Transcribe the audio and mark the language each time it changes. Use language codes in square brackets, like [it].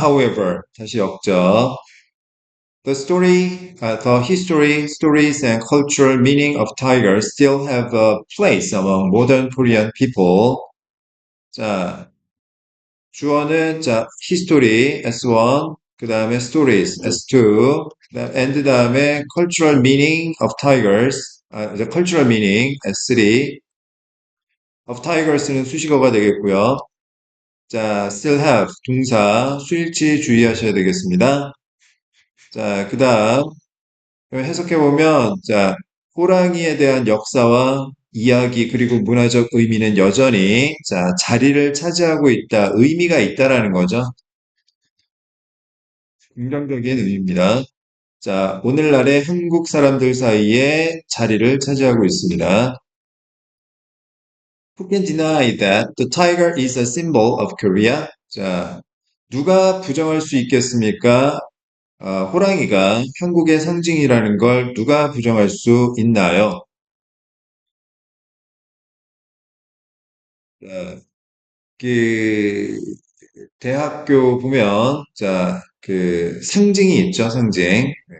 [en] However, [ko] 다시 역적. [en] The history, stories, and cultural meaning of tigers still have a place among modern Korean people. [ko] 자, 주어는 자, history S1, 그 다음에 stories S2, and 다음에 cultural meaning of tigers, the cultural meaning S3, of tigers는 수식어가 되겠고요. 자, [en] still have [ko] 동사 수일치 주의하셔야 되겠습니다. 자, 그 다음 해석해보면, 자, 호랑이에 대한 역사와 이야기 그리고 문화적 의미는 여전히 자, 자리를 차지하고 있다, 의미가 있다라는 거죠. 긍정적인 의미입니다. 자, 오늘날의 한국 사람들 사이에 자리를 차지하고 있습니다. [en] Who can deny that the tiger is a symbol of Korea? [ko] 자, 누가 부정할 수 있겠습니까? 호랑이가 한국의 상징이라는 걸 누가 부정할 수 있나요? 자, 그 대학교 보면 자, 그 상징이 있죠, 상징.